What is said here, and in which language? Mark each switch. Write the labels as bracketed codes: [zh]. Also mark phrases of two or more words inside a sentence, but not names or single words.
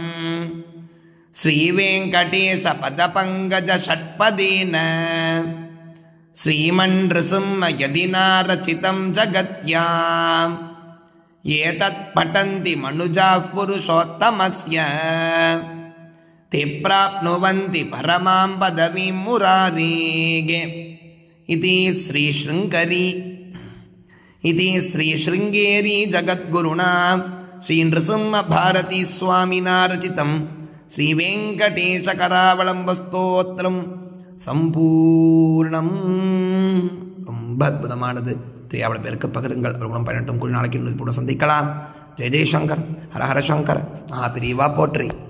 [sa] श्रीवेङ्कटेश पदपङ्कज षट्पदेन श्रीमन्नृसिंह यदि नारचितं जगत्याम् एतत् पठन्ति मनुजाः पुरुषोत्तमस्य ते प्राप्नुवन्ति परमां पदवीं मुरारेः इति श्रीशृङ्गेरी जगद्गुरुणा श्रीनृसिंहभारती स्वामिना रचितं श्रीवेङ्कटेशकरावलम्बस्तोत्रं சம்பூர்ணம். [ta] ரொம்ப அற்புதமானது. தெரியாத பேருக்கு பகிருங்கள். அவர்களும் பயனட்டும். நாளைக்கு இன்னும் சந்திக்கலாம். ஜெய் ஜெய்சங்கர். ஹர ஹர சங்கர். மகாபிரிவா போற்றி.